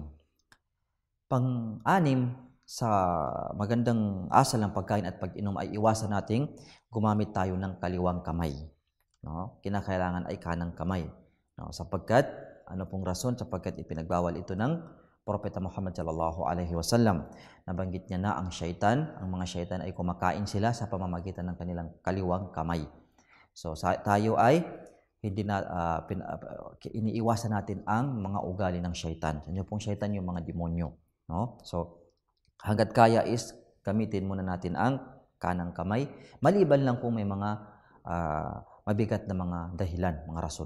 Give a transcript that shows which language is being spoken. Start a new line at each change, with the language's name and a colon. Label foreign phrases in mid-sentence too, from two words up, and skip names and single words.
Filipino: Pang-anim, sa magandang asal ng pagkain at pag-inom ay iwasan nating gumamit tayo ng kaliwang kamay. No? Kinakailangan ay kanang kamay. No? Sapagkat, ano pong rason? Sapagkat ipinagbawal ito ng Propeta Muhammad
Arabic: صلى الله عليه وسلم.
Filipino: Nabanggit niya na ang mga syaitan ay kumakain sila sa pamamagitan ng kanilang kaliwang kamay. So tayo ay hindi na iniiwasan natin ang mga ugali ng syaitan. Ano pong syaitan? Yung mga demonyo, no? So hangga't kaya is gamitin muna natin ang kanang kamay, maliban lang kung may mga mabigat na mga dahilan, mga rason.